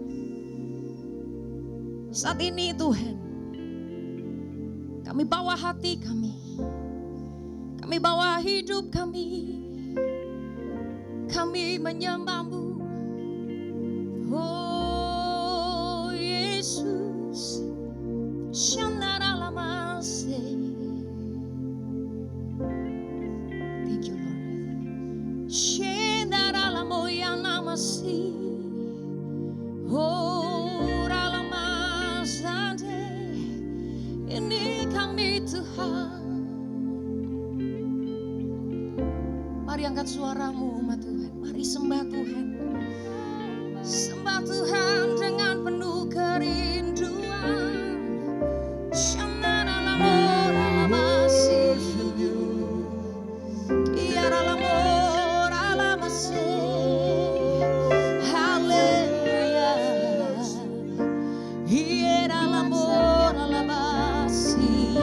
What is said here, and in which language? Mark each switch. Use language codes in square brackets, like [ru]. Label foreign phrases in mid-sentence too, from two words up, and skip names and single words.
[id] Saat ini Tuhan, kami bawa hati kami bawa hidup kami menyembah-Mu. Oh Yesus, Shanaralamase. [en] Thank you Lord. Shanaralamoyanamasi. Oh Ralamasante. [id] Ini kami Tuhan. Mari angkat suaramu umat Tuhan. Mari sembah Tuhan. Sembah Tuhan dengan penuh kerinduan. Shanaralamoramasi. Iaralamoramase. Haleluya. Iaralamoramasi.